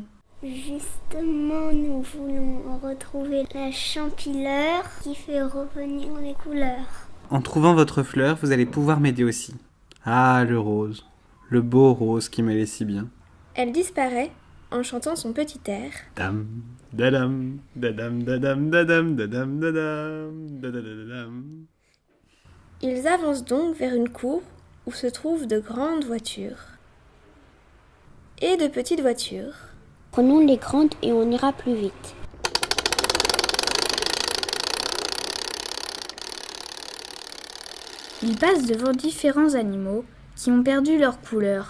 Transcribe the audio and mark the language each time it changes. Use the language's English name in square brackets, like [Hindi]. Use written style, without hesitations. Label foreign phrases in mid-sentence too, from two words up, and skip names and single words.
[French] Justement, nous voulons retrouver la champileur qui fait revenir les couleurs. En trouvant votre fleur, vous allez pouvoir m'aider aussi. Ah, le rose. Le beau rose qui m'allait si bien. Elle disparaît en chantant son petit air. Dam, dadam, dadam, dadam, dadam, dadam, dadam, dadadadam. Ils avancent donc vers une cour où se trouvent de grandes voitures et de petites voitures. Prenons les grandes et on ira plus vite. Ils passent devant différents animaux qui ont perdu leur couleur.